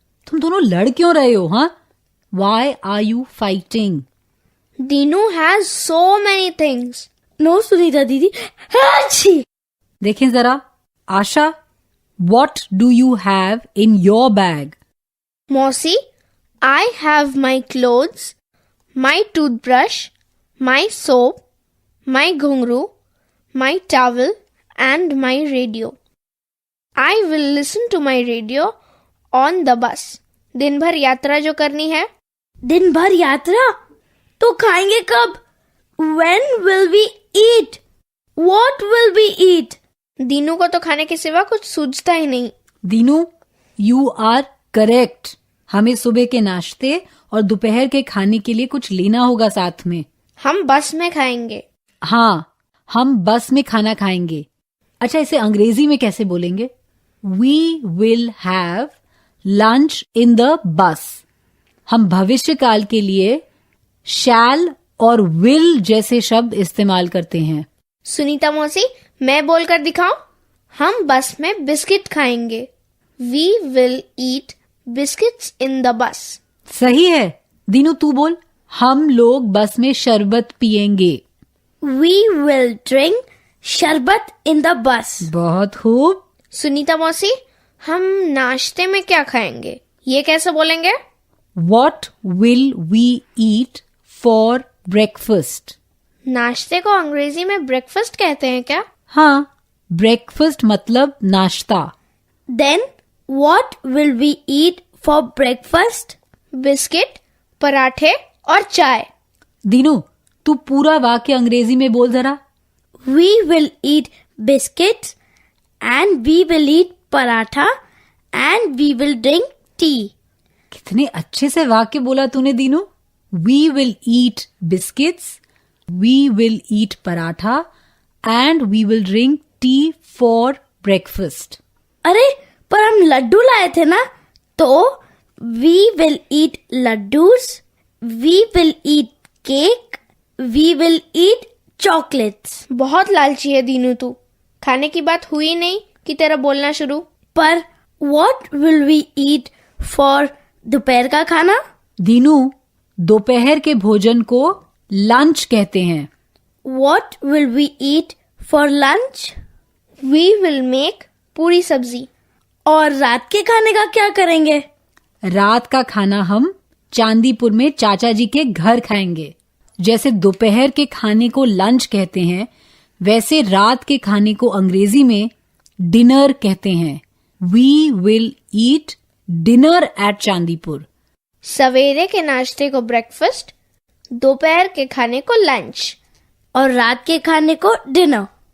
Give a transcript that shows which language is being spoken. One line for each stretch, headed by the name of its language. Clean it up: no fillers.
Hindi: तुम दोनों लड़ क्यों रहे हो?
English: हाँ, why are you fighting? Dinu has so many things. No Sunita didi, अच्छी।
Hindi: देखें जरा,
English: Asha, what do you have in your bag? Mausi, I have my clothes, my toothbrush, my soap, my ghungru, my towel and my radio. I will listen to my radio on the bus.
Hindi: दिन भर यात्रा जो करनी है। दिन भर यात्रा? तो खाएंगे कब?
English: When will we eat? What will we eat?
Hindi: Dinu को तो खाने के सिवा कुछ सूझता ही नहीं।
English: Dinu, you are correct.
Hindi: हमें सुबह के नाश्ते और दोपहर के खाने के लिए कुछ लेना होगा साथ में। हम बस में खाएंगे। हाँ, हम बस में खाना खाएंगे। अच्छा, इसे अंग्रेजी में कैसे बोलेंगे?
English: We will have lunch in the bus।
Hindi: हम भविष्य काल के लिए shall और will जैसे शब्द इस्तेमाल करते हैं। सुनीता मौसी, मैं बोलकर दिखाऊं? हम बस में बिस्किट खाएंगे।
English: We will eat biscuits in the bus।
Hindi: सही है। दीनू, तू बोल। हम लोग बस में शरबत पिएंगे।
English: We will drink sharbat in the bus।
Hindi: बहुत खूब। सुनीता मौसी, हम नाश्ते में क्या खाएंगे? ये कैसे बोलेंगे?
English: What will we eat for breakfast?
Hindi: नाश्ते को अंग्रेजी में ब्रेकफास्ट कहते हैं क्या? हाँ, ब्रेकफास्ट मतलब नाश्ता।
English: Then what will we eat for breakfast?
Hindi: Biscuit, पराठे और चाय। दीनू, तू पूरा वाक्य अंग्रेजी में बोल जरा।
English: We will eat biscuits and we will eat paratha and we will drink tea।
Hindi: कितने अच्छे से वाक्य बोला तूने Dinu.
English: We will eat biscuits, we will eat paratha and we will drink tea for breakfast।
Hindi: अरे, पर हम लड्डू लाए थे ना, तो
English: we will eat laddoos, we will eat cake, we will eat chocolates।
Hindi: बहुत लालची है दीनू तू। खाने की बात हुई नहीं कि तेरा बोलना शुरू।
English: पर what will we eat for
Hindi: दोपहर का खाना? दीनू, दोपहर के भोजन को लंच कहते हैं।
English: What will we eat for lunch? We will make puri sabzi.
Hindi: और रात के खाने का क्या करेंगे? रात का खाना हम चांदीपुर में चाचा जी के घर खाएंगे। जैसे दोपहर के खाने को लंच कहते हैं, वैसे रात के खाने को अंग्रेजी में डिनर कहते हैं।
English: We will eat dinner at Chandipur.
Hindi: सवेरे के नाश्ते को ब्रेकफास्ट, दोपहर के खाने को लंच और रात के खाने को डिनर।